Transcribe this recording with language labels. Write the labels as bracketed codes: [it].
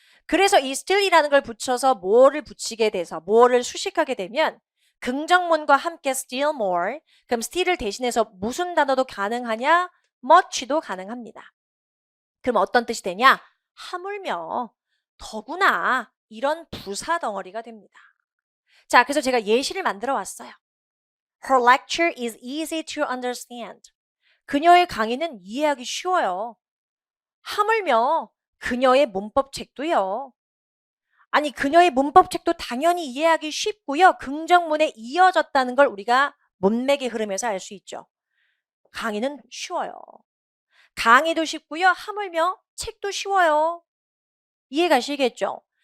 [ko] 그래서 이 still이라는 걸 붙여서 more를 붙이게 돼서 more를 수식하게 되면 긍정문과 함께 [en] still more, [ko] 그럼 still을 대신해서 무슨 단어도 가능하냐? much도 가능합니다. 그럼 어떤 뜻이 되냐? 하물며, 더구나 이런 부사 덩어리가 됩니다. 자, 그래서 제가 예시를 만들어 왔어요. [en] Her lecture is easy to understand. [ko] 그녀의 강의는 이해하기 쉬워요. 하물며 그녀의 문법책도요. 아니, 그녀의 문법책도 당연히 이해하기 쉽고요. 긍정문에 이어졌다는 걸 우리가 문맥의 흐름에서 알 수 있죠. 강의는 쉬워요. 강의도 쉽고요. 하물며 책도 쉬워요. 이해가시겠죠?